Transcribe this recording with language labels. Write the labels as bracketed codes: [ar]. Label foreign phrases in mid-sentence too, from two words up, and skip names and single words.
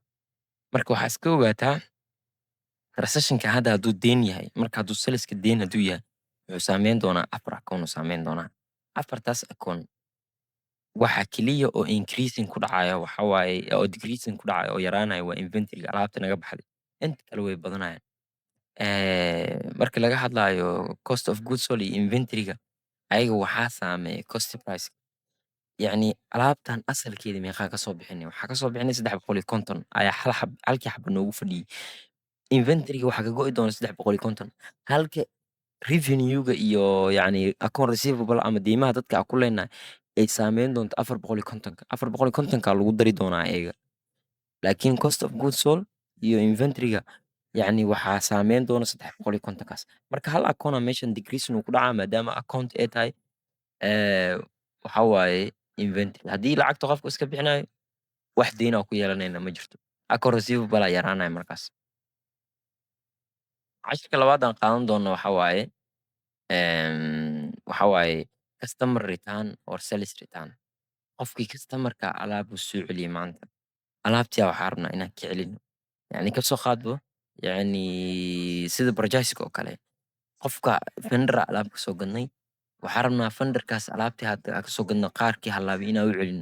[so] Marka waxaa iska ogaataa transactionka hadda hadduu deen yahay, marka hadduu saleska deen hadduu yahay, wuxuu saameyn doonaa 4 account uu saameyn doonaa. 4taas account waxa keliya oo increasing ku dhacaya waxaa waaye oo decreasing ku dhacaya oo yaraanaya waa inventory-ga alaabta naga baxday. Inta kale way badanayaan. Marka laga hadlaayo [en] cost of goods sold [so] iyo inventory-ga, ayaga waxaa saameeya cost price. yacni alaabtan asalkeeda meeqaa ka soo bixinay? Waxaa ka soo bixinay 350 ayaa halkii xabo noogu fadhiyey. Inventory-ga waxaa ka go'i doona 350, halka revenue-ga iyo yacni [en] account receivable [so] ama deymaha dadka aan ku leenahay ay saameyn doonto 450. 450 lagu dari doonaa ayaga. Laakiin [en] cost of goods sold [so] iyo inventory-ga yacni waxaa saameyn doona 350kaas. Marka hal account aa meeshan decrease uu ku dhacaa maadaama account ay tahay waxaa waaye inventory. Haddii lacagta qofka iska bixinayo, wax deyn aan ku yeelanayna ma jirto. [en] Account receivable [so] aa yaraanaya markaas. Cashirka labaad aan qaadan doono waxaa waaye [en] customer return or sales return. [so] Qofkii customer-ka alaab uu soo celiyey maanta, alaabtii waxaan rabnaa inaan ka celino. Yacni ka soo qaadbo, yacni sida purchase-ka oo kale. Qofka vendor alaab ka soo gadnay, waxaan rabnaa vendor-kaas alaabtii hadda aan ka soo gadno qaarkii halaabay inaan u celino.